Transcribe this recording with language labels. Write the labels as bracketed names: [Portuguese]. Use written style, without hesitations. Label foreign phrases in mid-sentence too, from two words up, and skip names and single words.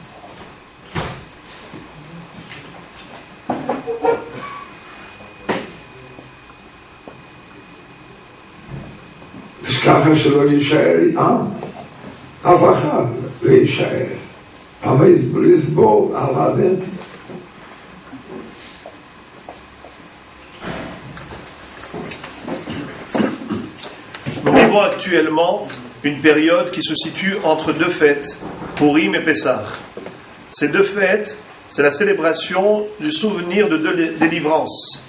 [Hebrew] ככה שלא יישאר עם, אף אחד לא יישאר. אבל לסבול עבדים. [French] Nous vivons actuellement une période qui se situe entre deux fêtes, Purim et Pessah. Ces deux fêtes, c'est la célébration du souvenir de deux délivrances.